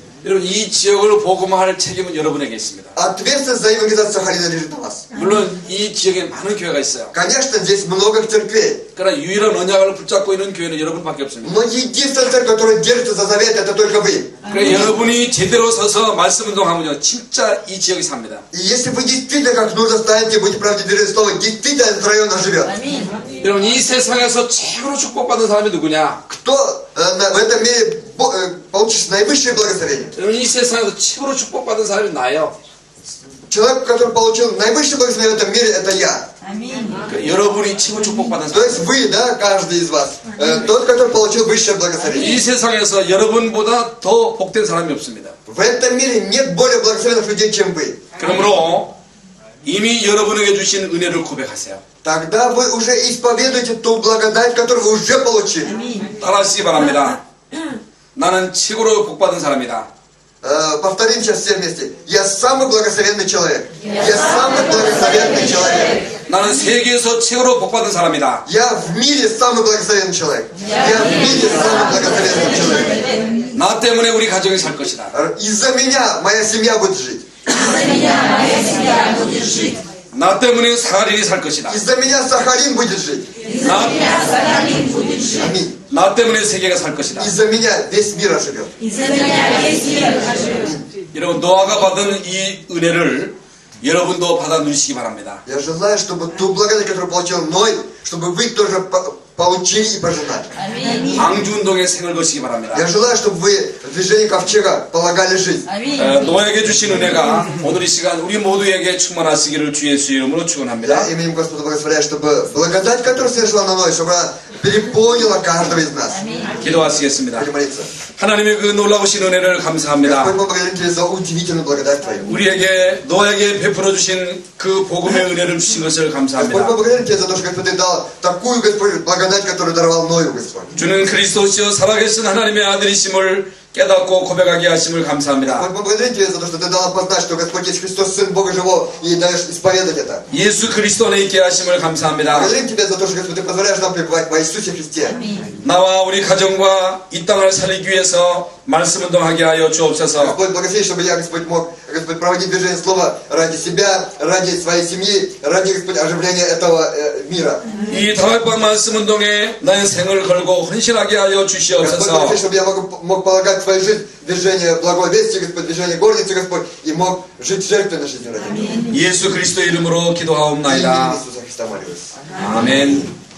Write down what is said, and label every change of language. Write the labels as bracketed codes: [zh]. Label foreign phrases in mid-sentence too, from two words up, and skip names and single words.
[ko] 여러분 이 지역을 복음할 책임은 여러분에게 있습니다. [ru] Ответственность за евангелизацию Сахалина лежит на вас. [ko] 물론 이 지역에 많은 교회가 있어요. [ru] Конечно, здесь много церквей. [ko] 그러나 유일한 언약을 붙잡고 있는 교회는 여러분밖에 없습니다. [ru] Но единственная церковь, которая держится за завет, это только вы. [ko] 그래 여러분이 제대로 서서 말씀 운동하면요 진짜 이 지역이 삽니다. [ru] И если вы действительно как нужно станете, будете правде движение слова, действительно этот район оживет. Аминь. [ko] 여러분 이 세상에서 최고로 축복받은 사람이 누구냐? [ru] Кто в этом мире получит наивысшее благословение? [ko] 여러분 이 세상에서 최고로 축복받은 사람이 나예요. [ru] Человек, который получил наивысшее благословение в этом мире, это я. Аминь. [ko] 그래, 여러분이 최고 축복받은 [ru] То [ko] 사람. [ru] есть вы, да, каждый из вас, тот, который получил высшее [ko] 이 [ru] благословение. [ko] 세상에서 여러분보다 더 복된 사람이 없습니다. [ru] В этом мире нет более благословенных людей, чем вы. [ko] 그러므로 이미 여러분에게 주신 은혜를 고백하세요. [ru] Тогда вы уже исповедуете ту благодать, которую вы уже получили. [ko] 따라하시기 바랍니다. 나는 최고로 복받은 사람이다. [ru] Повторим сейчас все вместе. Я самый благословенный человек. Я самый благословенный человек. [ko] 나는 세계에서 최고로 복받은 사람이다. [ru] Я в мире самый благословенный человек. Я в мире самый благословенный человек. [ko] 나 때문에 우리 가정이 살 것이다. [ru] Из-за меня моя семья будет жить. За меня моя семья будет жить. [ko] 나 때문에 사할인이 살 것이다. [ru] Из-за меня Сахалин будет жить. [ko] 나, [ru] Меня Сахалин будет жить. Аминь. [ko] 나 때문에 세계가 살 것이다. [ru] Из-за меня весь мир оживет. Из-за меня весь мир оживет. [ko] 여러분 노아가 받은 이 은혜를 여러분도 받아 누리시기 바랍니다. [ru] Я желаю, чтобы ту благодать, которую получил Ной, чтобы вы тоже получили и пожинали. Аминь. [ko] 방주운동에 생을 거시기 바랍니다. [ru] Я желаю, чтобы вы в движении ковчега полагали жизнь. Аминь. [ko] 노아에게 주신 은혜가 오늘 이 시간 우리 모두에게 충만하시기를 주 예수의 이름으로 축원합니다. [ru] Я именем Господа благословляю, чтобы благодать, которая сошла на Ной, чтобы она переполнила каждого из нас. [ko] 기도하시겠습니다. [ru] Будем молиться. [ko] 하나님의 그 놀라우신 은혜를 감사합니다. [ru] Господь, мы благодарим Тебя за удивительную благодать Твою. [ko] 우리에게 노아에게 베풀어 주신 그 복음의 은혜를 주신 것을 [ru] Господь, [ko] 감사합니다. [ru] мы благодарим Тебя за то, что Господь Ты дал такую, Господь, благодать, которую даровал Ною, Господь. [ko] 주는 그리스도시여 살아계신 하나님의 아들이심을 깨닫고 고백하게 하심을 감사합니다. [ru] Господь, мы благодарим Тебя за то, что Ты дал познать, что Господь есть Христос, Сын Бога Живого, и даешь исповедать это. [ko] 예수 그리스도 안에 있게 하심을 감사합니다. [ru] Благодарим Тебя за то, что Господь, Ты позволяешь нам пребывать во Иисусе Христе. [ko] 나와 우리 가정과 이 땅을 살리기 위해서 말씀 운동하게 하여 주옵소서. [ru] Господь, благослови, чтобы я, Господь, мог, Господь, проводить движение слова ради себя, ради своей семьи, ради, Господь, оживления этого мира. [ko] 이 다락방 말씀 운동에 나의 생을 걸고 헌신하게 하여 [ru] Господь, [ko] 주시옵소서. [ru] благослови, чтобы я мог полагать свою жизнь в движение благой вести, Господь, движение гордицы, Господь, и мог жить жертвой на жизни ради Тебя. [ko] 예수 그리스도 이름으로 [ru] Именем [ko] 기도하옵나이다. [ru] Иисуса Христа молюсь. [ko] 아멘.